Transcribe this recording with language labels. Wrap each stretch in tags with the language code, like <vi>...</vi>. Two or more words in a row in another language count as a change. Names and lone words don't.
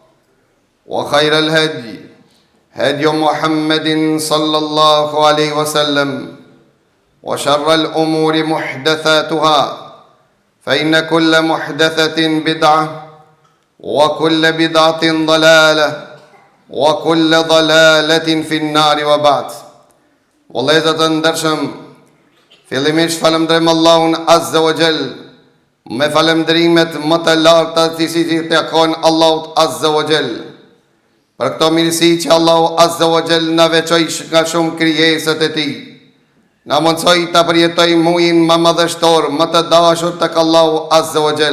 <ar>وخير الهدي هدي محمد صلى الله عليه وسلم وشر الأمور محدثاتها فإن كل محدثة بدعة وكل بدعة ضلالة وكل ضلالة في النار وبعد والله إذا تندرشم</ar> <sq>fillimisht falemderojmë Allahun</sq> <ar>عز وجل</ar> <sq>me falënderimet më të larta të cilët i takojnë Allahut</sq> <ar>عز وجل.</ar> <sq>Për këto mirësi që Allahu</sq> <ar>عز وجل</ar> <sq>na veçoi nga shumë krijesat e Tij. Na mundsoi ta përjetojmë muajin më madhështor, më të dashur tek Allahu</sq> <ar>عز وجل.</ar>